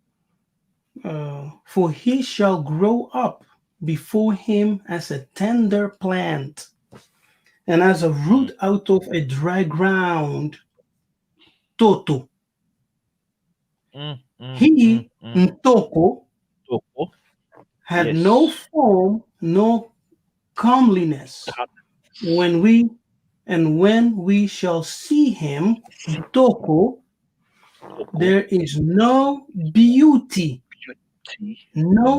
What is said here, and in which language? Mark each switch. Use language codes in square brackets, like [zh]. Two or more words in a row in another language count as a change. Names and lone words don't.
[en] For he shall grow up before him as a tender plant, and as a Mm, root out of a dry ground. Toto. He, mm. Ntoko, Toko. had no Yes. form, no comeliness. When we shall see him, Toko, Toko. there is no beauty, Beauty. no